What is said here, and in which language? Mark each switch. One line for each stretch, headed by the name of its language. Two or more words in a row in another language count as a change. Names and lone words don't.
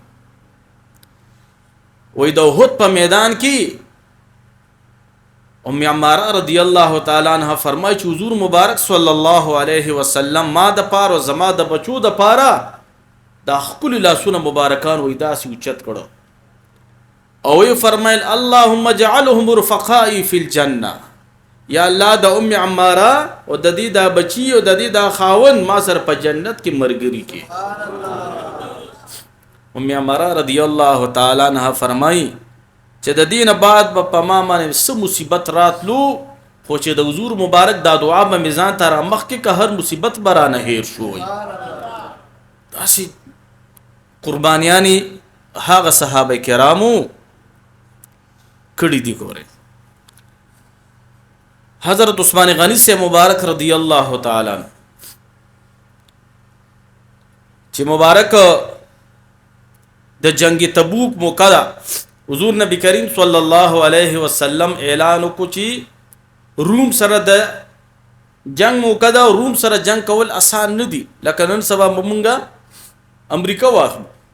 Pashto: وې د احد په میدان کې ام عماره رضی الله تعالی عنها فرمایي چې حضور مبارک صلی الله علیه وسلم ما د پاره زما د بچو د پاره دا خپل لاسونه مبارکان وې داسې اوچت کړو او یې فرمایل
Arabic: اللهم اجعلهم رفقائي في الجنه
Pashto: یا الله د ام عماره او د دې دا بچي او د دې دا خاون ما سره په جنت کې مرګري کې ام عماره رضی الله تعالی عنها فرمایي چې د دین بعد په ما باندې څه مصیبت راتلو خو چې د حضور مبارک دا دعا به میزان ته را مخ کې که هر مصیبت برانه هیر شوی داسې قربانیانی هغه صحابه کرامو کړي دي. ګوره حضرت عثمان غنی سے مبارک رضی اللہ تعالی عنہ چې مبارک د جنگ تبوک موقع ده حضور نبی کریم صلی الله علیه وسلم اعلان وکړ چې روم سره د جنگ موقع ده. روم سره جنگ کول آسان نه دي لکه نن سبا مونږه امریکا واخلو.